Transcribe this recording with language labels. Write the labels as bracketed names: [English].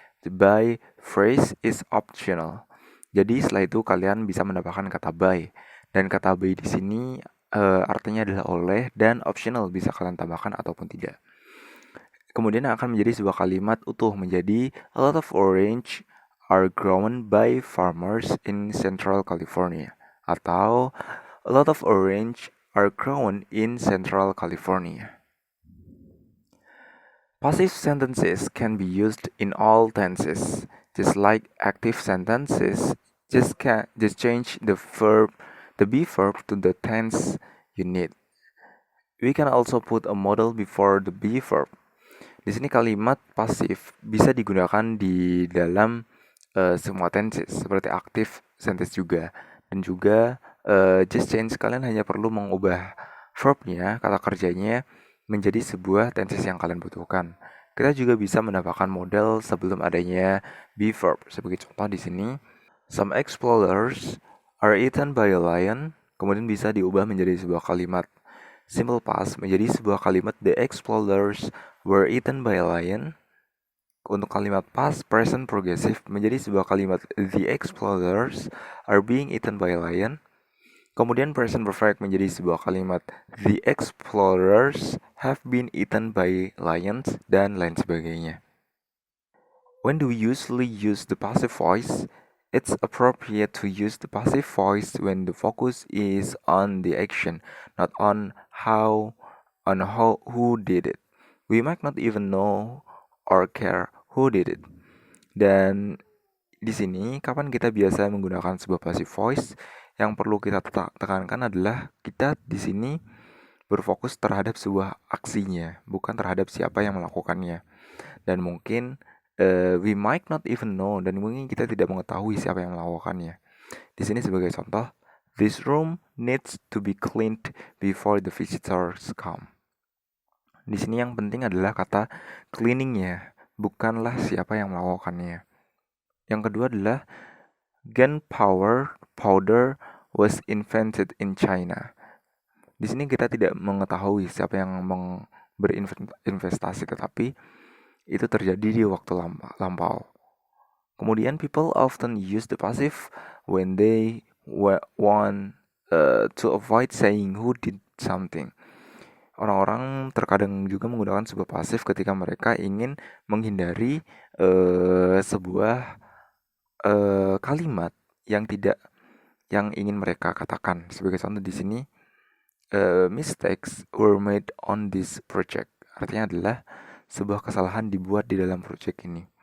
[English] The by phrase is optional. [Indonesian] Jadi setelah itu kalian bisa menambahkan kata by. Dan kata by di sini artinya adalah oleh dan optional, bisa kalian tambahkan ataupun tidak. Kemudian akan menjadi sebuah kalimat utuh menjadi [English] a lot of orange are grown by farmers in Central California, atau a lot of orange are grown in Central California. Passive sentences can be used in all tenses, just like active sentences. Just change the be verb to the tense you need. We can also put a modal before the be verb. [Indonesian] Di sini kalimat pasif bisa digunakan di dalam semua tenses seperti active sentence juga, dan juga [English] just change, [Indonesian] kalian hanya perlu mengubah verbnya, kata kerjanya menjadi sebuah tenses yang kalian butuhkan. Kita juga bisa menambahkan model sebelum adanya be verb. Sebagai contoh di sini, [English] some explorers are eaten by a lion. [Indonesian] Kemudian bisa diubah menjadi sebuah kalimat simple past menjadi sebuah kalimat [English] the explorers were eaten by a lion. [Indonesian] Untuk kalimat past present progressive menjadi sebuah kalimat [English] the explorers are being eaten by a lion. [Indonesian] Kemudian present perfect menjadi sebuah kalimat [English] the explorers have been eaten by lions, [Indonesian] dan lain sebagainya. [English] When do we usually use the passive voice? It's appropriate to use the passive voice when the focus is on the action, not on who did it. We might not even know or care who did it. [Indonesian] Dan di sini kapan kita biasa menggunakan sebuah passive voice? Yang perlu kita tekankan adalah kita di sini berfokus terhadap sebuah aksinya, bukan terhadap siapa yang melakukannya. Dan mungkin [English] we might not even know, [Indonesian] dan mungkin kita tidak mengetahui siapa yang melakukannya. Di sini sebagai contoh, [English] this room needs to be cleaned before the visitors come. [Indonesian] Di sini yang penting adalah kata cleaningnya, bukanlah siapa yang melakukannya. Yang kedua adalah [English] gunpowder was invented in China. [Indonesian] Di sini kita tidak mengetahui siapa yang berinvestasi, tetapi itu terjadi di waktu lampau. [English] Kemudian people often use the passive when they want to avoid saying who did something. [Indonesian] Orang-orang terkadang juga menggunakan sebuah pasif ketika mereka ingin menghindari sebuah kalimat yang ingin mereka katakan. Sebagai contoh di sini, [English] mistakes were made on this project. [Indonesian] Artinya adalah sebuah kesalahan dibuat di dalam proyek ini.